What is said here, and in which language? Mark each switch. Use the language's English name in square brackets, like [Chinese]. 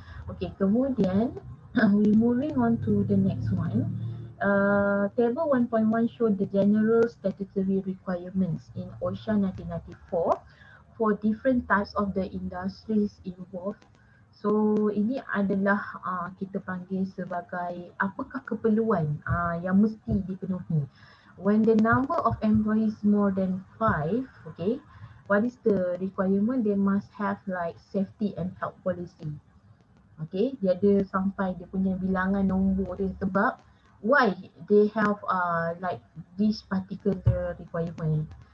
[English] Okay, kemudian we moving on to the next one. Table 1.1 show the general statutory requirements in OSHA 1994 for different types of the industries involved. [Malay] So ini adalah kita panggil sebagai apakah keperluan yang mesti dipenuhi. [English] When the number of employees more than 5, okay, what is the requirement? They must have like safety and health policy. [Malay] Okay, dia ada sampai dia punya bilangan nombor dia, sebab [English] why they have like this particular requirement?